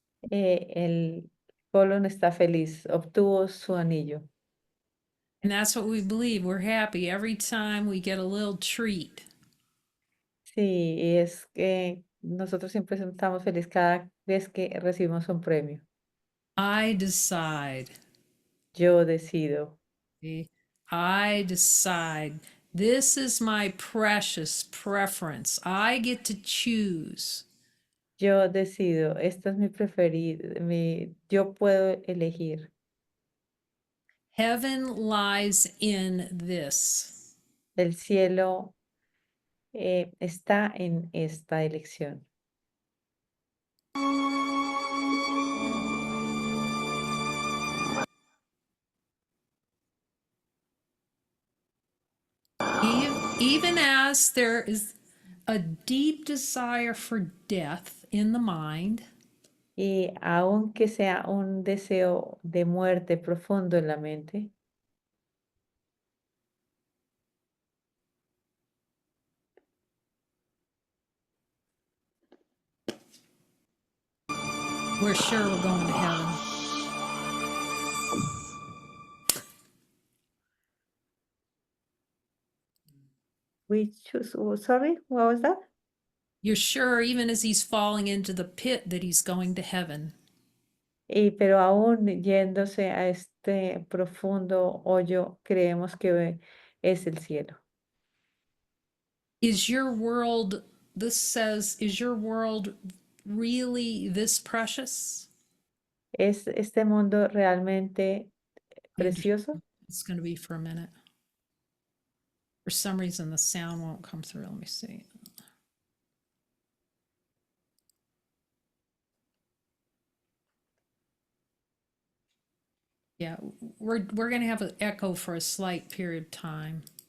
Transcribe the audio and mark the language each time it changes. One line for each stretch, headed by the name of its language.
Spanish: El Gollum está feliz, obtuvo su anillo.
English: And that's what we believe. We're happy every time we get a little treat.
Spanish: Sí, y es que nosotros siempre estamos felices cada vez que recibimos un premio.
English: I decide.
Spanish: Yo decido.
English: See? I decide. This is my precious preference. I get to choose.
Spanish: Yo decido, esta es mi preferida, yo puedo elegir.
English: Heaven lies in this.
Spanish: El cielo está en esta elección.
English: Even as there is a deep desire for death in the mind,
Spanish: Y aunque sea un deseo de muerte profundo en la mente,
English: we're sure we're going to heaven. we choose, oh, sorry, what was that? You're sure, even as he's falling into the pit, that he's going to heaven.
Spanish: Pero aún yéndose a este profundo hoyo, creemos que es el cielo.
English: Is your world, this says, is your world really this precious?
Spanish: ¿Es este mundo realmente precioso?
English: It's going to be for a minute. For some reason, the sound won't come through. Let me see. Yeah, we're going to have an echo for a slight period of time.